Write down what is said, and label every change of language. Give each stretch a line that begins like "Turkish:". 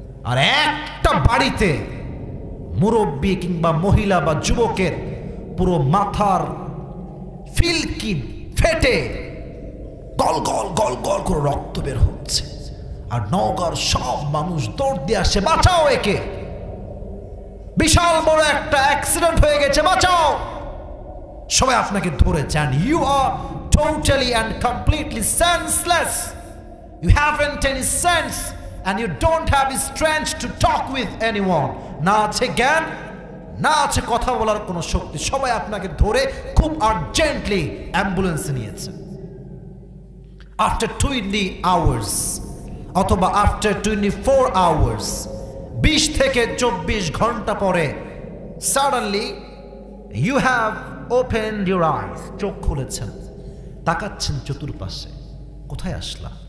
Bangla: আর একটা বাড়িতে মুরব্বী কিংবা মহিলা বা যুবকের পুরো মাথার ফিলকি ফেটে গল গল গল গল করে রক্ত বের হচ্ছে। আর নওগাঁর সব মানুষ দৌড় দিয়ে আসে, বাঁচাও একে, বিশাল বড় একটা অ্যাক্সিডেন্ট হয়ে গেছে, বাঁচাও। সবাই আপনাকে ধরেছে,
English: and you are totally and completely senseless. You haven't any sense and you don't have the strength to talk with anyone.
Bangla: না আছে জ্ঞান, না আছে কথা বলার কোনো শক্তি। সবাই আপনাকে ধরে খুব আর্জেন্টলি অ্যাম্বুলেন্সে নিয়েছে।
English: After 20 hours
Bangla: অথবা
English: after 24 hours,
Bangla: 20 থেকে 24 ঘন্টা পরে
English: suddenly you have opened your eyes,
Bangla: চোখ খুলেছেন, তাকাচ্ছেন চতুর্পাশে, কোথায় আসলাম?